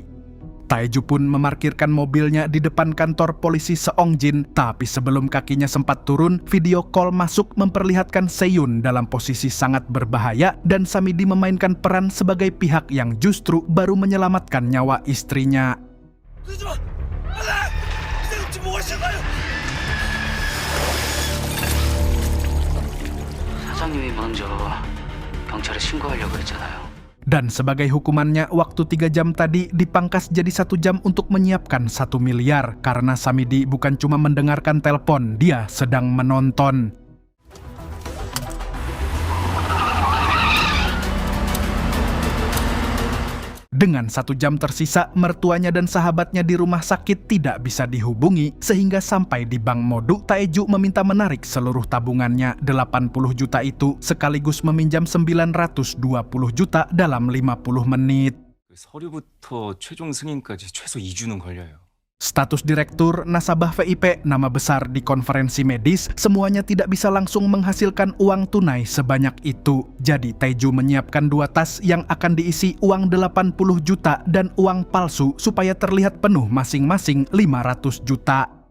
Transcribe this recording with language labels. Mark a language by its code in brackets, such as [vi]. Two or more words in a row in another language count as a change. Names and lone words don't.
[id] Taeju pun memarkirkan mobilnya di depan kantor polisi Seongjin, tapi sebelum kakinya sempat turun, [en] video call [id] masuk memperlihatkan Seyun dalam posisi sangat berbahaya dan Samidi memainkan peran sebagai pihak yang justru baru menyelamatkan nyawa istrinya. [ko] 사장님이 먼저 경찰에 신고하려고 했잖아요. [id] Dan sebagai hukumannya, waktu 3 jam tadi dipangkas jadi 1 jam untuk menyiapkan 1 miliar karena Samidi bukan cuma mendengarkan telepon, dia sedang menonton. Dengan 1 jam tersisa, mertuanya dan sahabatnya di rumah sakit tidak bisa dihubungi, sehingga sampai di Bank Modu, Taeju meminta menarik seluruh tabungannya 80 juta itu, sekaligus meminjam 920 juta dalam 50 menit. [ko] 서류부터 최종 승인까지 최소 2주는 걸려요. [id] Status direktur, nasabah VIP, nama besar di konferensi medis, semuanya tidak bisa langsung menghasilkan uang tunai sebanyak itu. Jadi Taeju menyiapkan 2 tas yang akan diisi uang 80 juta dan uang palsu supaya terlihat penuh masing-masing 500 juta.